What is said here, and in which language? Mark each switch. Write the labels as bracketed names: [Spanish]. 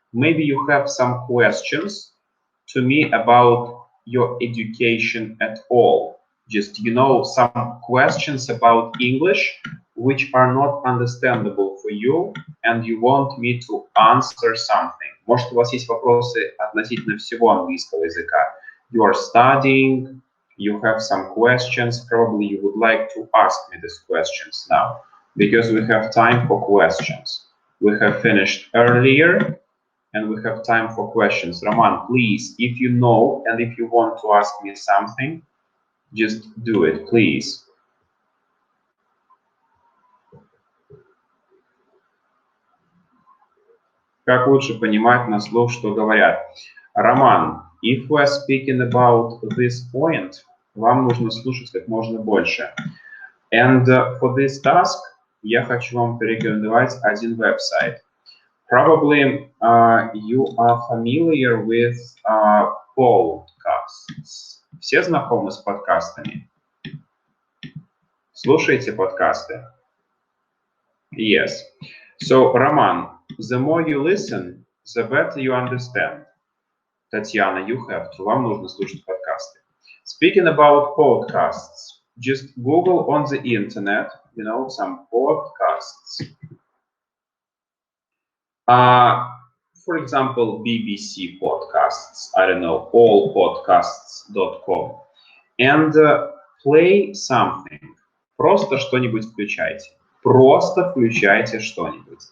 [English] Maybe you have some questions to me about your education at all. Just, some questions about English which are not understandable for you, and you want me to answer something. [Russian] Может, у вас есть вопросы относительно всего английского языка. [English] You are studying, you have some questions, probably you would like to ask me these questions now, because we have time for questions. We have finished earlier, and we have time for questions. Roman, please, if you know and if you want to ask me something, just do it, please. [Russian] Как лучше понимать на слух, что говорят? [English] Роман, if we are speaking about this point, [Russian] вам нужно слушать как можно больше. [English] And for this task, [Russian] я хочу вам порекомендовать один веб-сайт. [English] Probably you are familiar with podcasts. [Russian] Все знакомы с подкастами? Слушаете подкасты? Yes. [English] So, Roman, the more you listen, the better you understand. Tatiana, you have to. [Russian] Вам нужно слушать подкасты. [English] Speaking about podcasts, just Google on the internet, some podcasts. For example, BBC podcasts, I don't know, allpodcasts.com. and play something. [Russian] Просто что-нибудь включайте. Просто включайте что-нибудь.